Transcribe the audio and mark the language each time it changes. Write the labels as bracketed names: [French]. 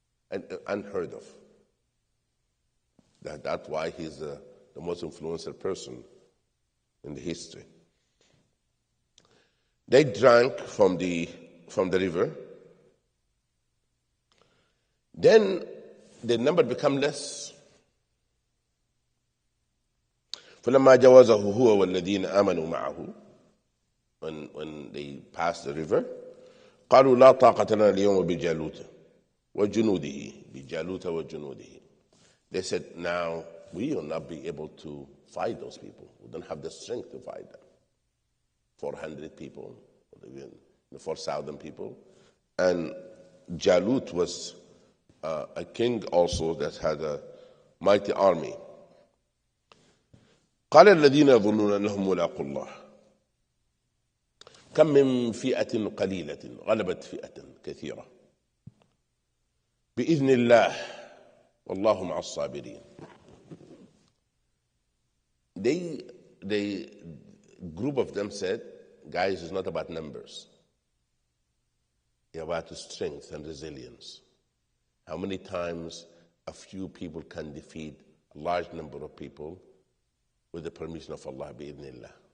[English] And unheard of. That's why he's the most influential person in the history. They drank from the river. Then the number become less. [Arabic] فلما جاوزه هو والذين آمنوا معه, [English] when they passed the river, [Arabic] قالوا لا طاقة لنا اليوم بجالوت وجنوده. [English] They said, now we will not be able to fight those people. We don't have the strength to fight them. 400 people, or even 4,000 people. And Jalut was a king also that had a mighty army. [Arabic] قال الذين يظنون أنهم ملاقو الله كم من فئة قليلة غلبت فئة كثيرة بإذن الله والله مع الصابرين. [English] The group of them said, guys, it's not about numbers. It's about strength and resilience. How many times a few people can defeat a large number of people with the permission of Allah, bi'idhnillah.